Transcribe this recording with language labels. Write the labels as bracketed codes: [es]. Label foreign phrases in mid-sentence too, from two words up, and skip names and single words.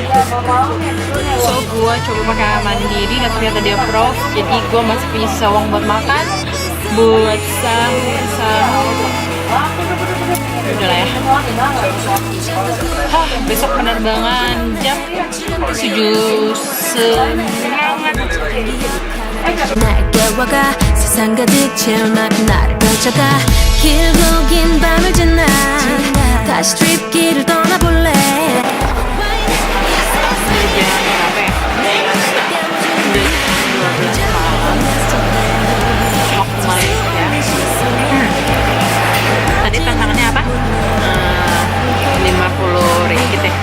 [id] So gue coba pakai Mandiri dan ternyata dia approve. Jadi gue masih punya sisa uang buat makan, buat sahur. Udah lah ya. Besok penerbangan jam 7 semangat. [ko] 날 깨워가 세상 가득 채운 나를 펼쳐가 길고 긴 밤을 지나 다시 트립길을 떠나볼래 [id] Tadi tantangannya apa? 50 ringgit ya.